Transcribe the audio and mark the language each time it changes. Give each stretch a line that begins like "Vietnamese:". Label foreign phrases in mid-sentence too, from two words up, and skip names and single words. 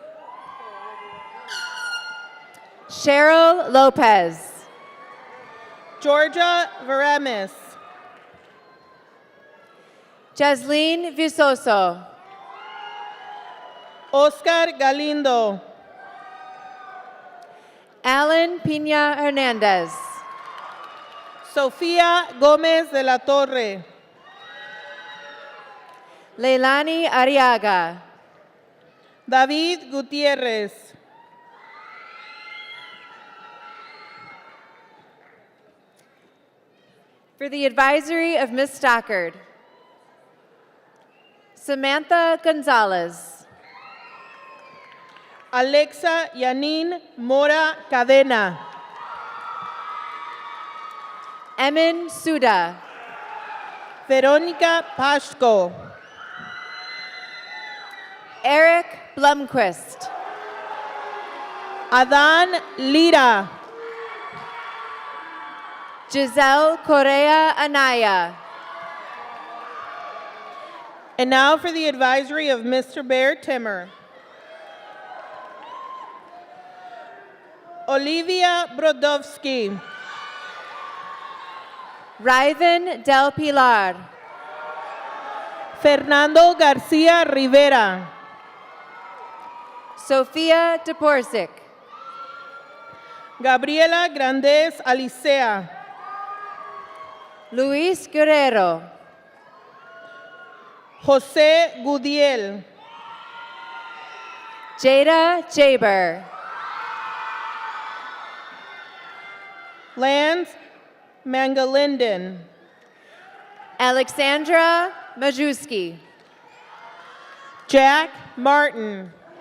English: Cheryl Lopez. Georgia Veremis. Jasleen Visoso. Oscar Galindo. Alan Pina Hernandez. Sofía Gómez de la Torre. Leilani Arriaga. David Gutierrez. For the advisory of Ms. Stockard. Samantha Gonzalez. Alexa Yanin Mora Cadena. Emin Suda. Verónica Pashko. Eric Blumquist. Adán Lira. Giselle Correa Anaya. And now for the advisory of Mr. Bear Timmer. Olivia Brodowski. Ryven Del Pilar. Fernando Garcia Rivera. Sofia Deporsic. Gabriela Grandes Alicea. Luis Guerrero. José Gudiel. Jada Jaber. Lance Mangalinden. Alexandra Majewski. Jack Martin.